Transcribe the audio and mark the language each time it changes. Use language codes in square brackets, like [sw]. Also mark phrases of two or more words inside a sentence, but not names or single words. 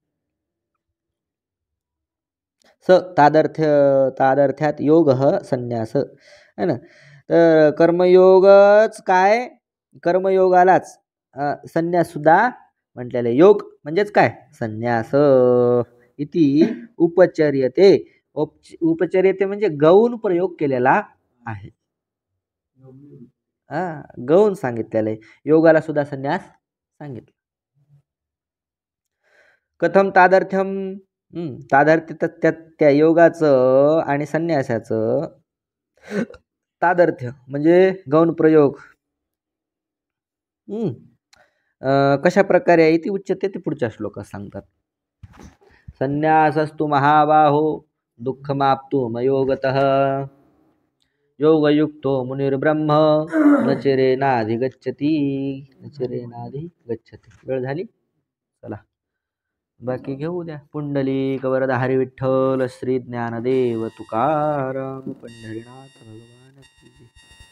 [mr] तादर्थ्यात योग संन्यास [hi] है ना. [mr] तर कर्मयोगच काय, कर्मयोगालाच संन्यास सुद्धा म्हटलेलं आहे. योग म्हणजेच काय, [sa] संन्यास इति उपचर्यते. [mr] उपचर्यते म्हणजे गौण प्रयोग केलेला आहे, गौण सांगितलेलं आहे. योगाला सुद्धा संन्यास सांगितलं. [sa] कथम तादर्थ्यम, [mr] तादर्थ्य त्या योगाचं आणि संन्यासाचं तादर्थ्य म्हणजे गौण प्रयोग कशा प्रकारे आहे ती उच्चते ते पुढच्या श्लोकात सांगतात. [sa] संन्यासस्तु महाबाहो दुःखमाप्तु मयोगतः योगयुक्तो मुनिर्ब्रह्म न चिरेनाधिगच्छति. [mr] वेळ झाली, चला बाकी घेऊ उद्या. पुंडलिक वरद हरी विठ्ठल श्री ज्ञानदेव तुकाराम पंढरीनाथ भगवान की.